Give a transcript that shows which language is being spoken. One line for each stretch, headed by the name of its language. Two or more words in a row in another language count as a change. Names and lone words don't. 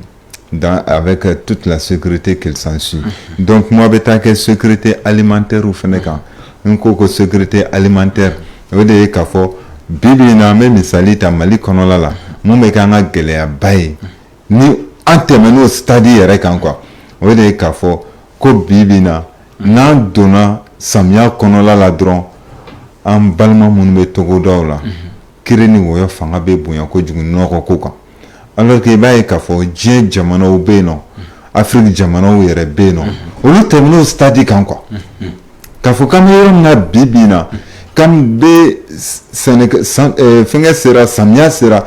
French: avec toute la sécurité qu'il s'ensuit donc moi
Bambara: bɛ taa kɛ
French: sécurité alimentaire ou
Bambara: fɛnɛ kan n ko ko
French: sécurité alimentaire
Bambara: o de ye k'a fɔ bibi in na an bɛ misali ta Mali kɔnɔna la mun bɛ kɛ an ka gɛlɛyaba ye ni an tɛmɛn'o stade yɛrɛ kan quoi o de ye k'a fɔ ko bibi in na n'an donna samiya kɔnɔla la dɔrɔn an balima minnu bɛ togodaw la kiri ni wɔyɔ fanga bɛ bonya kojugu nɔgɔ ko kan
French: alors que
Bambara: i b'a ye k'a fɔ diɲɛ jamanaw bɛ yen nɔ Afrique jamanaw yɛrɛ bɛ yen nɔ olu tɛmɛn'o stade kan quoi k'a fɔ k'an bɛ yɔrɔ min na bi bi in na k'an bɛ fɛnkɛ sera samiya sera